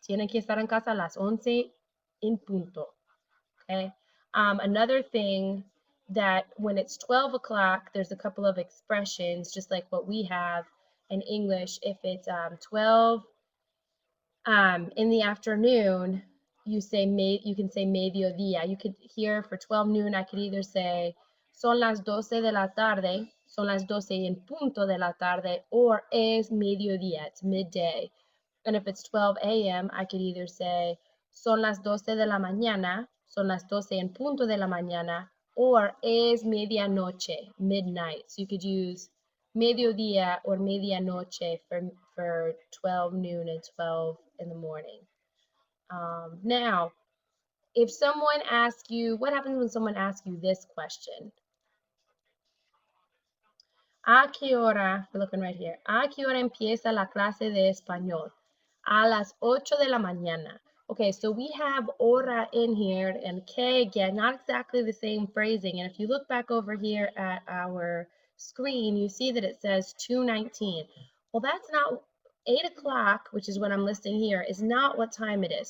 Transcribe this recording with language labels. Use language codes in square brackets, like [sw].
[es] Tienen que estar en casa a las 11 en punto. [en] Okay. Another thing, that when it's 12 o'clock, there's a couple of expressions, just like what we have in English. If it's 12 in the afternoon, you can say mediodía. You could, here for 12 noon, I could either say son las 12 de la tarde, son las 12 en punto de la tarde, or es mediodía, it's midday. And if it's 12 a.m., I could either say son las 12 de la mañana, son las 12 en punto de la mañana, or es medianoche, midnight. So you could use mediodía or medianoche for 12 noon and 12 in the morning. Now, if someone asks you, what happens when someone asks you this question? [es] ¿A qué hora, we're looking right here, ¿a qué hora empieza la clase de español? A las 8 de la mañana. [en] Okay, so we have hora in here, and que, again, not exactly the same phrasing. And if you look back over here at our screen, you see that it says 2:19. Well, that's not 8 o'clock, which is what I'm listing here, is not what time it is.